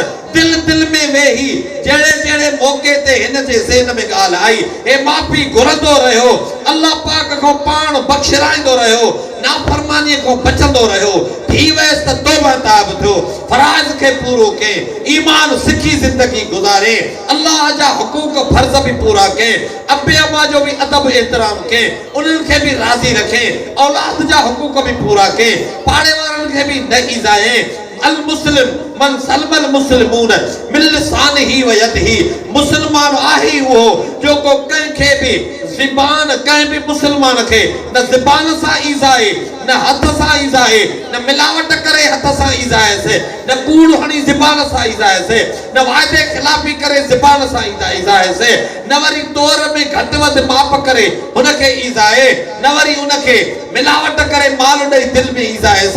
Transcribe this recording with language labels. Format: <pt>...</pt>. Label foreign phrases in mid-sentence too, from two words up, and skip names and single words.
<sd>दिल दिल में वेही जहिड़े जहिड़े मौक़े ते हिन जे ज़हन में ॻाल्हि आई, हे माफ़ी घुरंदो रहियो, अल्लाह पाक खां पाण बख़्शिराईंदो रहियो, नाफ़रमानीअ खां बचंदो रहियो, थी वियसि त तौबा ताब थियो, फ़राइज़ खे पूरो कए, ईमान सिखी ज़िंदगी गुज़ारे, अल्लाह जा हुकूक फ़र्ज़ भी पूरा कए, अबे अम्मा जो भी अदब एहतराम कए, उन्हनि खे भी राज़ी रखे, औलाद जा हुकूक भी पूरा कए, पाड़े वारनि खे भी न ईज़ाए।</sd> <ar>المسلم من سلم المسلمون من لسانه ويده,</ar> <sd>मुसलमान आहे वो जो को कंहिंखे भी ज़बान, कंहिं भी मुसलमान खे न ज़बान सां ईज़ाए, न हथ सां ईज़ाए, न मिलावट करे हथ सां ईज़ाएसि, न कूड़ हणी ज़बान सां ईज़ाएसि, न वाइदे खिलाफ़ी करे ज़बान सां ईज़ाएसि, न वरी तौर में घटि वधि माप करे हुनखे ईज़ाए, न वरी उनखे मिलावट करे माल ॾेई दिलि में ईज़ाएसि।</sd>